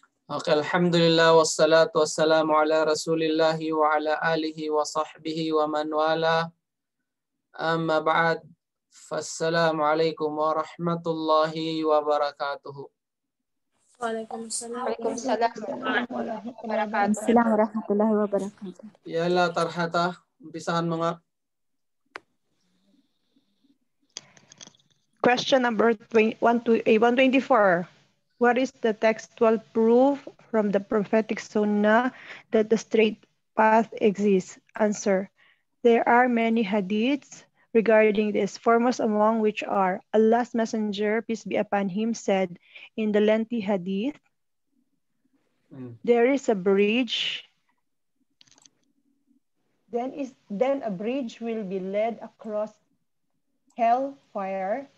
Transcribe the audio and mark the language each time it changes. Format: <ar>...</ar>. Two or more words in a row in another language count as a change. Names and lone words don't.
<ar>Okay, الحمد لله والصلاة والسلام على رسول الله وعلى آله وصحبه ومن والاه. أما بعد. فالسلام عليكم ورحمة الله وبركاته. وعليكم السلام ورحمة الله وبركاته.</ar> <tl>Yala tarhata, umpisahan mo nga.</tl> <en>Question number 124. What is the textual proof from the prophetic sunnah that the straight path exists? Answer. There are many hadiths regarding this, foremost among which are Allah's Messenger, peace be upon him, said in the lengthy hadith, there is a bridge, then a bridge will be led across hellfire.</en>